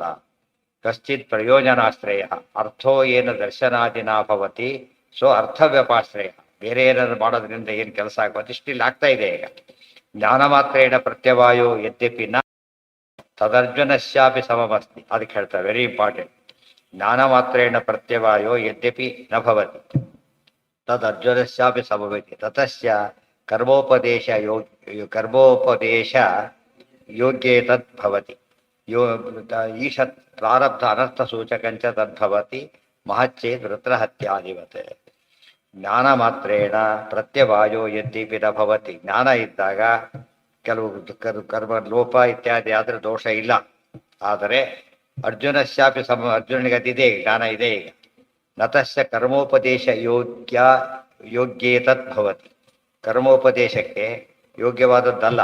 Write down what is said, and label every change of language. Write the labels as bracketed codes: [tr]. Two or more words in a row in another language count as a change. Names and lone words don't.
[sa] ಕಶ್ಚಿತ್ ಪ್ರಯೋಜನಾಶ್ರಯ ಅರ್ಥೋ ಏನು ದರ್ಶನಾದಿನ ಭವತಿ ಸೊ ಅರ್ಥ ವ್ಯಪಾಶ್ರಯ. [kn] ಬೇರೆ ಏನಾದ್ರು ಮಾಡೋದ್ರಿಂದ ಏನು ಕೆಲಸ ಆಗೋದು ಇಷ್ಟಿಲ್ಲಿ ಆಗ್ತಾ ಇದೆ ಈಗ. [sa] ಜ್ಞಾನ ಮಾತ್ರೇಣ ಪ್ರತ್ಯವಾಯೋ ಯದ್ಯಪಿ ನ ತದರ್ಜುನಶ್ಯಾಪಿ ಸಮಮಸ್ತಿ. [kn] ಅದಕ್ಕೆ ಹೇಳ್ತಾರೆ, [en] very important. [sa] ಜ್ಞಾನ ಮಾತ್ರೇಣ ಪ್ರತ್ಯವಾಯೋ ಯದ್ಯಪಿ ನ ಭವತಿ ತದರ್ಜುನಶ್ಯಾಪಿ ಸಮಭವತಿ ತತಸ್ಯ ಕರ್ಮೋಪದೇಶ ಯೋಗ್ಯೇ ತದ್ಭವತಿ. ಈಶತ್ ಪ್ರಾರಬ್ಧ ಅನರ್ಥ ಸೂಚಕಂಚ ತದ್ಭವತಿ ಮಹಚ್ಚೇದ್ ವೃತ್ರಹತ್ಯಾಧಿವತ್. ಜ್ಞಾನ ಮಾತ್ರೇಣ ಪ್ರತ್ಯವಾಯೋ ಯದ್ಯಪಿ ನ ಭವತಿ. [kn] ಜ್ಞಾನ ಇದ್ದಾಗ ಕೆಲವು ಕರ್ಮ ಲೋಪ ಇತ್ಯಾದಿ ಆದರೆ ದೋಷ ಇಲ್ಲ. ಆದರೆ ಅರ್ಜುನಶ್ಯಾಪಿ ಅರ್ಜುನನಿಗೆ ಅದಿದೆ, ಜ್ಞಾನ ಇದೆ ಈಗ. [sa] ನತಸ್ಯ ಕರ್ಮೋಪದೇಶ ಯೋಗ್ಯೇ ತದ್ಭವತಿ. [kn] ಕರ್ಮೋಪದೇಶಕ್ಕೆ ಯೋಗ್ಯವಾದದ್ದಲ್ಲ.